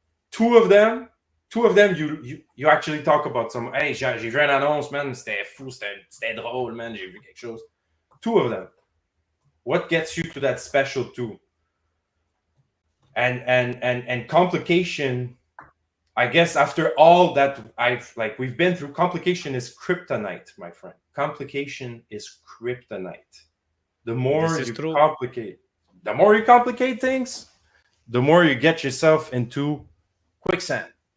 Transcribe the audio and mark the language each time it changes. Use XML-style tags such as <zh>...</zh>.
<en>2 of them, you actually talk about some.</en> <fr>Hey, j'ai vu une annonce, man. C'était fou, c'était drôle, man. J'ai vu quelque chose.</fr> <en>2 of them. What gets you to that special 2? And complication. I guess after all that we've been through, complication is kryptonite, my friend. Complication is kryptonite. The more you complicate things, the more you get yourself into quicksand.</en>